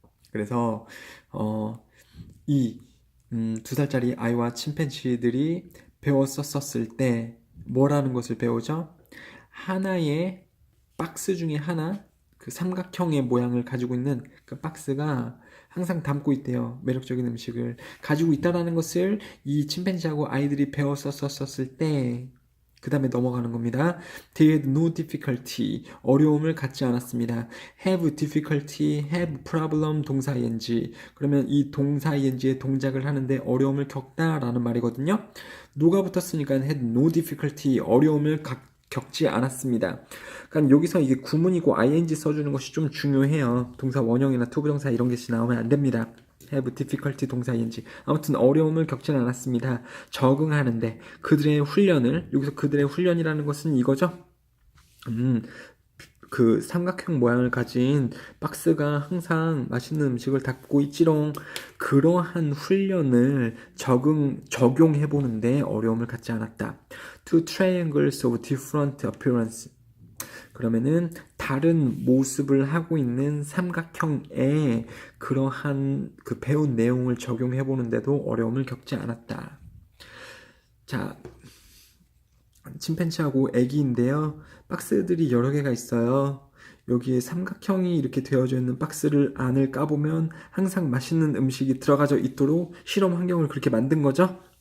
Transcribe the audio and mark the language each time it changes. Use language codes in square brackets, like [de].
[ko] 그래서 이 2살짜리 아이와 침팬지들이 배웠었을 때 뭐라는 것을 배우죠? 하나의 박스 중에 하나, 그 삼각형의 모양을 가지고 있는 그 박스가 항상 담고 있대요. 매력적인 음식을 가지고 있다라는 것을 이 침팬지하고 아이들이 배웠었을 때 그 다음에 넘어가는 겁니다. [en] They had no difficulty, [ko] 어려움을 갖지 않았습니다. [en] Have difficulty, have problem, 동사 ing. [ko] 그러면 이 동사 ing의 동작을 하는데 어려움을 겪다라는 말이거든요. 노가 붙었으니까 [en] had no difficulty, [ko] 어려움을 겪지 않았습니다. 그러니까 여기서 이게 구문이고 ing 써주는 것이 좀 중요해요. 동사 원형이나 투부정사 이런 게 나오면 안 됩니다. [en] have difficulty 동사 ing. [ko] 아무튼 어려움을 겪지는 않았습니다. 적응하는데 그들의 훈련을, 여기서 그들의 훈련이라는 것은 이거죠. 그 삼각형 모양을 가진 박스가 항상 맛있는 음식을 담고 있지롱. 그러한 훈련을 적용해보는데 어려움을 갖지 않았다. [en] Two triangles of different appearance. [ko] 그러면은 다른 모습을 하고 있는 삼각형에 그러한 그 배운 내용을 적용해 보는데도 어려움을 겪지 않았다. 자, 침팬지하고 애기인데요. 박스들이 여러 개가 있어요. 여기에 삼각형이 이렇게 되어져 있는 박스를 안을 까보면 항상 맛있는 음식이 들어가져 있도록 실험 환경을 그렇게 만든 거죠.